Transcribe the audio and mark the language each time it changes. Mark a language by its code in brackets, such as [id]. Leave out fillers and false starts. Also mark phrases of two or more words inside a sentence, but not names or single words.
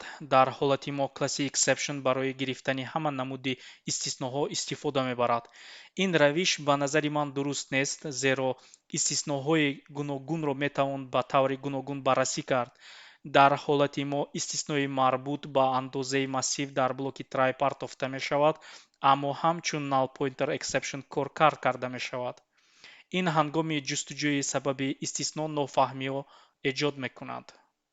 [tg] дар ҳолати мо класси exception барои гирифтани ҳама намуди истисноҳо истифода мебарад. ин равиш ба назари ман дуруст нест, зеро истисноҳои гуногунро метавон ба таври гуногун баррасӣ кард. дар ҳолати мо истиснои марбут ба андозаи массив дар блоки try партофта мешавад, аммо ҳамчун [en] null pointer exception [tg] коркар карда мешавад. ин ҳангоми ҷустуҷӯи сабаби истисно нофаҳмиро эҷод мекунад.